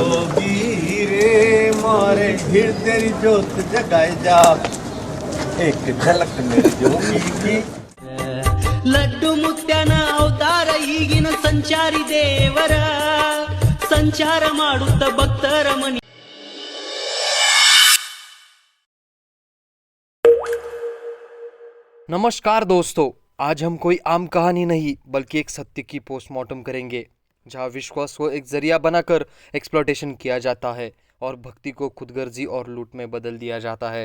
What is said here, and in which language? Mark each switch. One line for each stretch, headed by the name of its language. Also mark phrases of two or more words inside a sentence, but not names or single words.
Hindi: जोगी रे मारे फिर तेरी जोत जगाए जा एक झलक मेरी जोगी की
Kannada: लड्डू ಮುತ್ಯನ ಅವತಾರ ಈಗಿನ ಸಂಚಾರಿ ದೇವರ ಸಂಚಾರ ಮಾಡುತ್ತ ಭಕ್ತರ ಮನಿ
Hindi: नमस्कार दोस्तों, आज हम कोई आम कहानी नहीं बल्कि एक सत्य की पोस्टमार्टम करेंगे जहां विश्वास को एक जरिया बनाकर एक्सप्लॉयटेशन किया जाता है और भक्ति को खुदगर्जी और लूट में बदल दिया जाता है।